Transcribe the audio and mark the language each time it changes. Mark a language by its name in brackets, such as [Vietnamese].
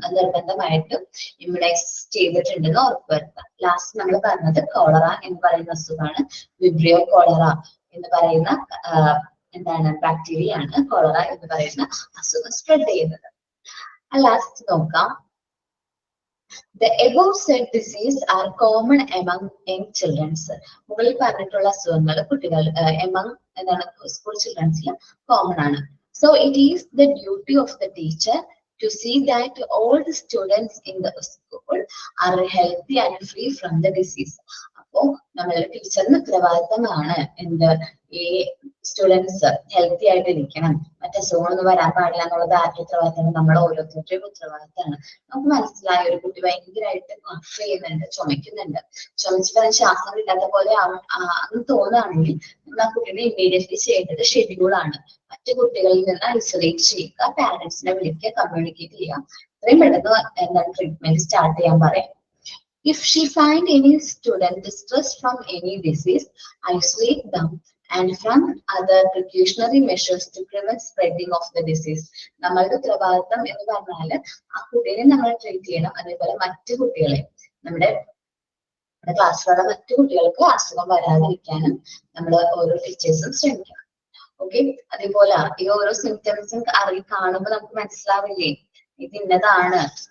[Malayalam] അത് നിർബന്ധമായിട്ടും ഇമ്മ്യൂണൈസ് ചെയ്തിട്ടുണ്ടെന്ന് ഉറപ്പുവരുത്താം. ലാസ്റ്റ് നമ്മൾ പറഞ്ഞത് കോളറ എന്ന് പറയുന്ന അസുഖമാണ്. വിബ്രിയോ കോളറ എന്ന് പറയുന്ന ബാക്ടീരിയ ആണ് കോളറ എന്ന് പറയുന്ന അസുഖം സ്പ്രെഡ് ചെയ്യുന്നത്. ലാസ്റ്റ് നോക്കാം. [English] The above said disease are common among young children. [Malayalam] മുകളിൽ പറഞ്ഞിട്ടുള്ള അസുഖങ്ങൾ കുട്ടികൾ [English] among [Malayalam] സ്കൂൾ ചിൽഡ്രൻസിൽ കോമൺ ആണ്. [English] So it is the duty of the teacher to see that all the students in the school are healthy and free from the disease. [Malayalam] അപ്പോ നമ്മളുടെ ടീച്ചറിന് ഉത്തരവാദിത്തമാണ് ഈ സ്റ്റുഡൻസ് ഹെൽത്തി ആയിട്ട് ഇരിക്കണം, മറ്റേ അസുഖങ്ങളൊന്നും വരാൻ പാടില്ല എന്നുള്ളത് ആരുടെ ഉത്തരവാദിത്തമാണ്? നമ്മുടെ ഓരോരുത്തരുടെയും ഉത്തരവാദിത്തമാണ്. നമുക്ക് മനസ്സിലായ ഒരു കുട്ടി ഭയങ്കരമായിട്ട് കഫ് ചെയ്യുന്നുണ്ട്, ചുമക്കുന്നുണ്ട്, ചുമച്ചിട്ട് ശ്വാസം കിട്ടാത്ത പോലെ അങ്ങനെ തോന്നുകയാണെങ്കിൽ നമ്മൾ ആ കുട്ടീനെ ഇമ്മീഡിയറ്റ്ലി ചെയ്യേണ്ടത് ഷെഡ്യൂളാണ്. മറ്റു കുട്ടികളിൽ നിന്ന് ഐസൊലേറ്റ് ചെയ്യുക, പാരന്റ്സിനെ വിളിക്കുക, കമ്മ്യൂണിക്കേറ്റ് ചെയ്യുക. ഇത്രയും പെട്ടെന്ന് ട്രീറ്റ്മെന്റ് സ്റ്റാർട്ട് ചെയ്യാൻ പറയാം. [English] If she find any student distressed from any disease, isolate them and from other precautionary measures to prevent spreading of the disease. [Malayalam] നമ്മളുടെ ഉത്തരവാദിത്തം എന്ന് പറഞ്ഞാൽ ആ കുട്ടിയെ നമ്മൾ ട്രീറ്റ് ചെയ്യണം. അതേപോലെ മറ്റു കുട്ടികളെ, നമ്മുടെ ക്ലാസ്സിലുള്ള മറ്റു കുട്ടികൾക്ക് അസുഖം വരാതിരിക്കാനും നമ്മൾ ഓരോ ടീച്ചേഴ്സും ശ്രമിക്കണം. ഓക്കെ, അതേപോലെ ഈ ഓരോ സിംറ്റംസും കാണുമ്പോൾ നമുക്ക് മനസ്സിലാവില്ലേ ഇത് ഇന്നതാണ്.